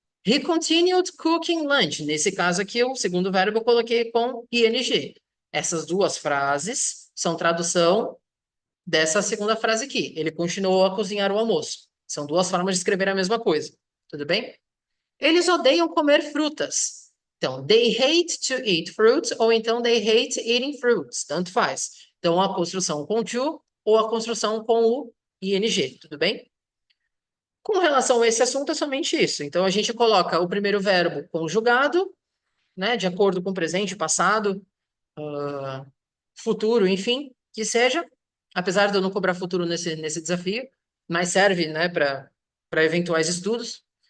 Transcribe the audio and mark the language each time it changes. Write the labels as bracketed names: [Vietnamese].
[English] He continued cooking lunch. [Portuguese] Nesse caso aqui, o segundo verbo eu coloquei com ing. Essas duas frases são tradução dessa segunda frase aqui. Ele continuou a cozinhar o almoço. São duas formas de escrever a mesma coisa. Tudo bem? Eles odeiam comer frutas. [English] Então, they hate to eat fruits, [Portuguese] ou então [English] they hate eating fruits. [Portuguese] Tanto faz. Então, a construção com to ou a construção com o ing. Tudo bem? Com relação a esse assunto, é somente isso. Então, a gente coloca o primeiro verbo conjugado, né, de acordo com presente, passado, ah, futuro, enfim, que seja, apesar de eu não cobrar futuro nesse desafio, mas serve, né, para eventuais estudos.